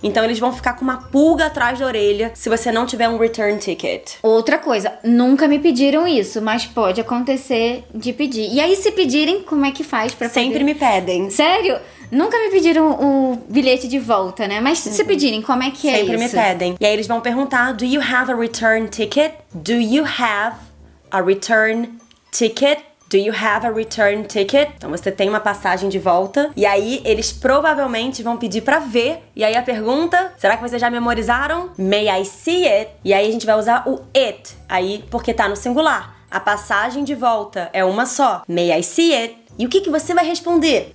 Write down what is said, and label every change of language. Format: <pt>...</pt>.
<pt>Então eles vão ficar com uma pulga atrás da orelha se você não tiver um return ticket. Outra coisa, nunca me pediram isso, mas pode acontecer de pedir. E aí, se pedirem, como é que faz pra poder? Sempre me pedem. Sério? Nunca me pediram o bilhete de volta, né? Mas se pedirem, como é que é isso? Sempre me pedem. E aí eles vão perguntar,</pt> <en>do you have a return ticket? Do you have a return ticket? Do you have a return ticket?</en> <pt>Então você tem uma passagem de volta. E aí eles provavelmente vão pedir pra ver. E aí a pergunta, será que vocês já memorizaram?</pt> <en>May I see it?</en> <pt>E aí a gente vai usar o it. Aí, porque tá no singular. A passagem de volta é uma só.</pt> <en>May I see it?</en> <pt>E o que você vai responder?</pt>